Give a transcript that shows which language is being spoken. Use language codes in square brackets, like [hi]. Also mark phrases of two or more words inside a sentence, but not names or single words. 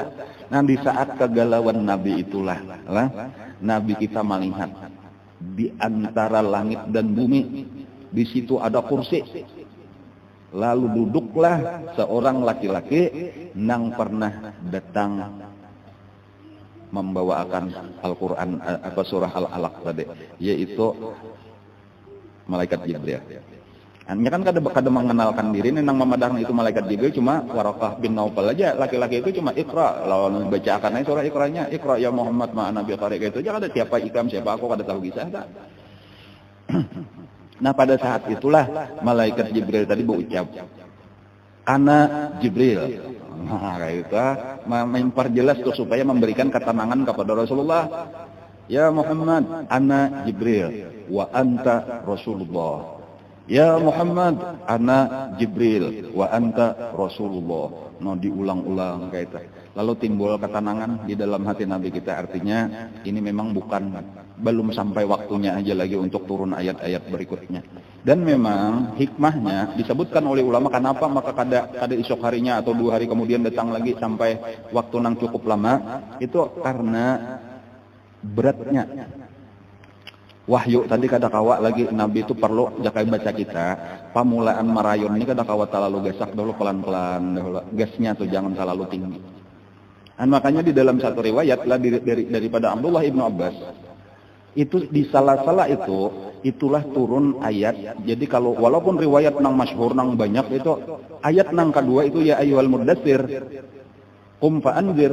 [id] Nah di saat kegalauan Nabi itulah Nabi kita melihat di antara langit dan bumi di situ ada kursi. Lalu duduklah seorang laki-laki yang pernah datang membawakan Al-Quran atau surah Al-Alaq tadi, yaitu malaikat Jibril. [bjn] Hanya kan kada mengenalkan diri, nang memadahkan itu malaikat Jibril cuma Waraqah bin Naufal aja, laki-laki itu cuma Iqra, lawan bacakan aja surah Iqranya, [ar] اقرأ يا محمد ما أنا بقارئ, [bjn] itu aja kada siapa Ikam siapa aku kada tahu kisah tak. [id] Nah pada saat itulah malaikat Jibril tadi berucap, [ar] أنا جبريل. [id] Nah kayak itu memperjelas tuh supaya memberikan ketenangan kepada Rasulullah. [ar] يا محمد، أنا جبريل وأنت رسول الله. يا محمد، أنا جبريل وأنت رسول الله. [bjn] No diulang-ulang kayak itu. Lalu timbul ketenangan di dalam hati Nabi kita. [id] Artinya ini memang belum sampai waktunya aja lagi untuk turun ayat-ayat berikutnya. [bjn] Dan memang hikmahnya disebutkan oleh ulama kenapa maka kada esok harinya atau 2 hari kemudian datang lagi sampai waktu yang cukup lama, itu karena beratnya wahyu tadi kada kawa lagi. Nabi itu perlu jakai baca kita pamulaan marayon ini kada kawa terlalu gasak dulu, pelan-pelan dulu gasnya tuh jangan terlalu tinggi. [id] Dan makanya di dalam satu riwayat lah daripada Abdullah ibnu Abbas itu di salah-salah itulah turun ayat. [bjn] Jadi kalau walaupun riwayat nang masyhur nang banyak itu ayat nang kedua itu [ar] يا أيها المدثر قم فأنذر.